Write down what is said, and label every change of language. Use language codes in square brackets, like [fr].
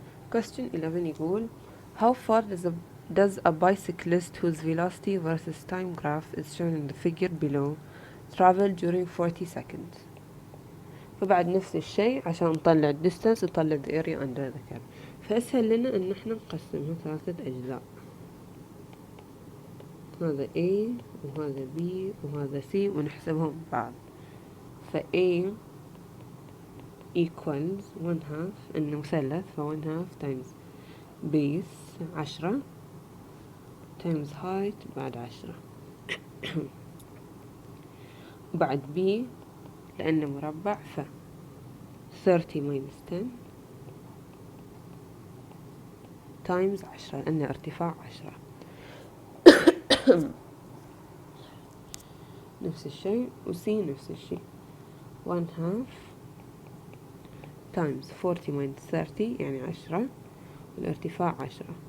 [en] Question 11 [ar] يقول [en] how far does a bicyclist whose velocity versus time graph is shown in the figure below travel during 40 seconds. [ar] فبعد نفس الشيء عشان نطلع distance نطلع [en] the area under the curve. [ar] فأسهل لنا ان احنا نقسمها 3 أجزاء، هذا A وهذا B وهذا C ونحسبهم بعض. ف [en] A equals 1/2 [ar] إنه مثلث، ف 1/2 [en] times base 10 times height [ar] بعد 10 وبعد b لأنه مربع ف 30 [en] minus 10 times 10 [ar] لأنه ارتفاع 10 نفس الشيء و c نفس الشيء [en] 1 half times 40 minus 30 [ar] يعني 10 والارتفاع 10.